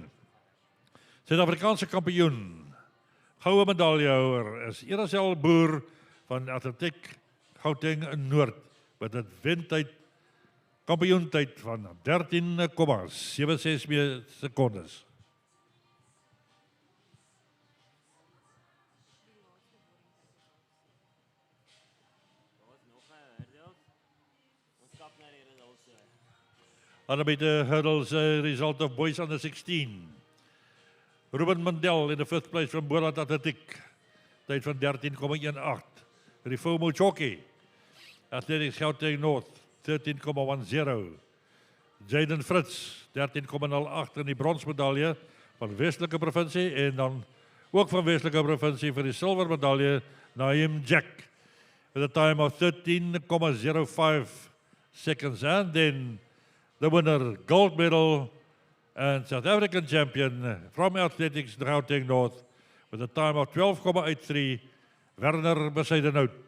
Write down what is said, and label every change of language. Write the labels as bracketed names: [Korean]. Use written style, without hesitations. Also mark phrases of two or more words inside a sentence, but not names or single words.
[Afrikaans] Suid-Afrikaanse kampioen, goue medaljehouer is Erasel Boer van Atletiek Gauteng in Noord met 'n wentyd kampioentyd van 13,76 sekondes. [English] Under hurdles, result of boys under 16. Ruben Mandel in the 5th place from Borat Atletiek. [Afrikaans] Tyd van 13,18. [English] Rifo Mochoki, Athletics Gauteng North, 13,10. [Afrikaans] Jaden Fritz, 13,08 in die bronsmedalje van Westelike provinsie. En dan ook van Westelike provinsie vir die silvermedalje, Naim Jack. [English] With a time of 13,05 seconds. And then the winner, gold medal and South African champion from Athletics Gauteng North with a time of 12,83, Werner Besuidenhout.